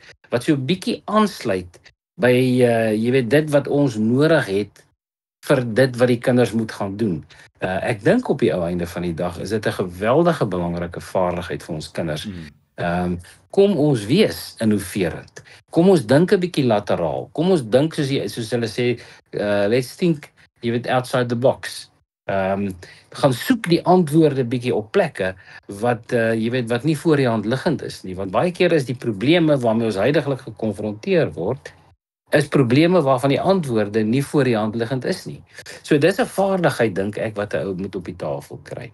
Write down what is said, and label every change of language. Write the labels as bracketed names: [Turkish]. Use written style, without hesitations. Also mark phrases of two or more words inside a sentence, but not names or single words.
[Afrikaans] Wat so 'n bietjie aansluit by jy weet dit wat ons nodig het vir dit wat die kinders moet gaan doen. Ek dink op die ou einde van die dag is dit 'n geweldige belangrike vaardigheid vir ons kinders. Kom ons wees innoverend. Kom ons dink 'n bietjie lateraal. Kom ons dink soos hulle sê, [English] let's think, [Afrikaans] jy weet, [English] outside the box. [Afrikaans] Gaan soek die antwoorde bietjie op plekke wat jy weet wat nie voor die hand liggend is nie, want baie keer is die probleme waarmee ons huidigelik gekonfronteer word, is probleme waarvan die antwoorde nie voor die hand liggend is nie. So dis 'n vaardigheid dink ek wat 'n ou moet op die tafel kry.